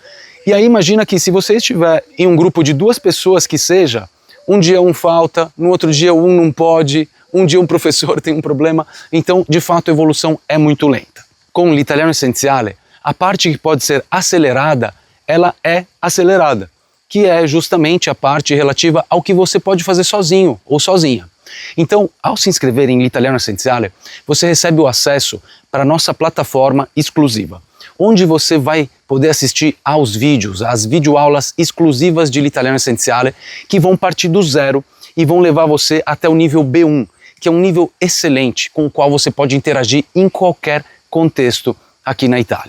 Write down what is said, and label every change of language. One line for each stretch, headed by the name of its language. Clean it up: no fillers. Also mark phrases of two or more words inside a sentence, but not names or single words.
Portuguese: E aí imagina que se você estiver em um grupo de 2 pessoas que seja, um dia um falta, no outro dia um não pode, um dia um professor tem um problema, então de fato a evolução é muito lenta. Com l'Italiano Essenziale, a parte que pode ser acelerada, ela é acelerada, que é justamente a parte relativa ao que você pode fazer sozinho ou sozinha. Então, ao se inscrever em l'Italiano Essenziale, você recebe o acesso para a nossa plataforma exclusiva, onde você vai poder assistir aos vídeos, às videoaulas exclusivas de l'Italiano Essenziale, que vão partir do zero e vão levar você até o nível B1, que é um nível excelente, com o qual você pode interagir em qualquer contexto aqui na Itália.